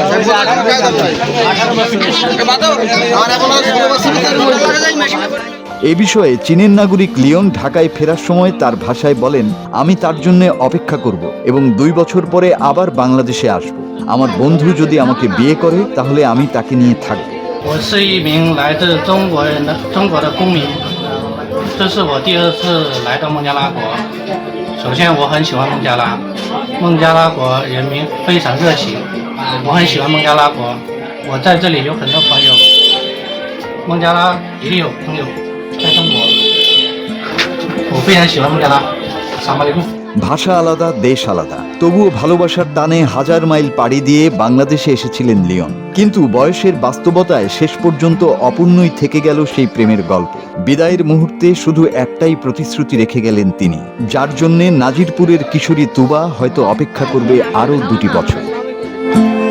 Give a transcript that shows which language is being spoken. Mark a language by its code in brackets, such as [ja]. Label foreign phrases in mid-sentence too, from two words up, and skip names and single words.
[bn] এ বিষয়ে চীনের নাগরিক লিওন ঢাকায় ফেরার সময় তার ভাষায় বলেন, আমি তার জন্য অপেক্ষা করব এবং 2 বছর পরে আবার বাংলাদেশে আসব। আমার বন্ধু যদি আমাকে বিয়ে করে তাহলে আমি তাকে নিয়ে থাকব। [zh] 我是一名来自中国的公民，这是我第2次来到孟加拉国。首先，我很喜欢孟加拉，孟加拉国人民非常热情，我很喜欢孟加拉国。我在这里有很多朋友，孟加拉也有朋友在中国，我非常喜欢孟加拉。萨马里库。 [bn] ভাষা আলাদা, দেশ আলাদা, তবুও ভালোবাসার টানে হাজার মাইল পাড়ি দিয়ে বাংলাদেশে এসেছিলেন লিওন। কিন্তু বয়সের বাস্তবতায় শেষ পর্যন্ত অপূর্ণই থেকে গেল সেই প্রেমের গল্প। বিদায়ের মুহূর্তে শুধু একটাই প্রতিশ্রুতি রেখে গেলেন তিনি, যার জন্যে নাজিরপুরের কিশোরী তুবা হয়তো অপেক্ষা করবে আরও 2 বছর।